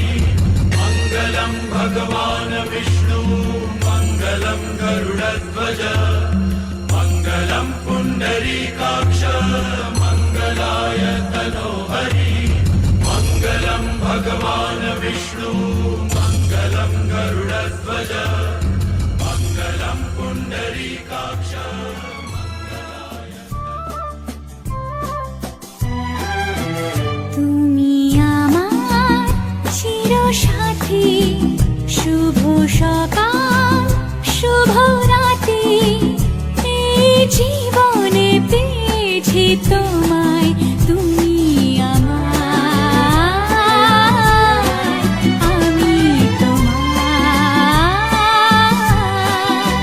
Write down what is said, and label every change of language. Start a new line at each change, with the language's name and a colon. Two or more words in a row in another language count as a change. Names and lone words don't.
Sanskrit: मङ्गलं भगवान् विष्णु मङ्गलं गरुडध्वज मङ्गलं पुण्डरीकाक्ष मङ्गलाय तनोहरि। मङ्गलं भगवान् विष्णु मङ्गलं गरुडध्वज मङ्गलं पुण्डरीकाक्ष।
Bangla: তুমি আমার চিরসাথী, শুভ সকাল শুভ রাতি। এই জীবনে পেয়েছি তোমায়, তুমি আমার, আমি তোমার।